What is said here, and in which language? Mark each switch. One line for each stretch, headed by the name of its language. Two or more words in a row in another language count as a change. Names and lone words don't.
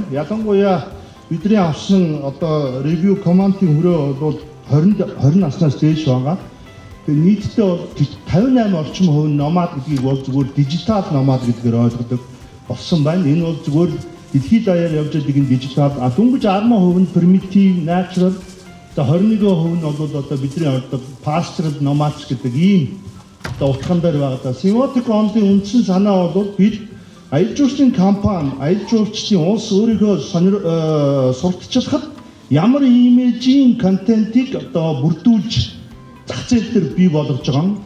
Mongolian: Ялангуяа бидний авсан одоо
English: review comment-
Mongolian: ийн хүрээ бол 20 наснаас дээш байгаа. Тэгээ нийтдээ бол 58 орчим хувь номад гэдгийг бол зүгээр дижитал номад гэдгээр ойлгодог болсон байна. Энэ бол зүгээр дэлхийд даяар явж байгаа энэ дижитал дөнгөж 10% нь
English: primitive, natural,
Mongolian: одоо 21% нь бол одоо бидний одоо
English: pastoral nomads
Mongolian: гэдэг ийм одоо утган дээр байгаа. Semiotic онлын үндсэн санаа бол бид аялал жуулчлалын компани, аялал жуулчлалын улс өөрийнхөө сурталчилахад ямар имижийн контентыг одоо бүрдүүлж зах зээл дээр бий болгож байгаа юм.